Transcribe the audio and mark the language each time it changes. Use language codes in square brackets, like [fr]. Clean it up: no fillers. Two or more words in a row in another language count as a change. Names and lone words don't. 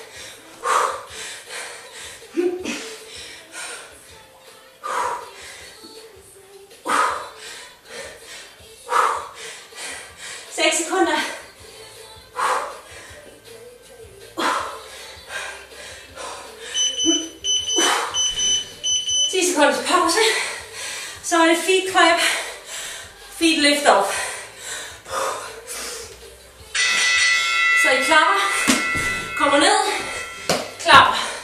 [da] Sekunder. 10 sekunders pause. Så er det [en] feet clap, feet lift off. [da] Så I klapper, kommer ned, klapper.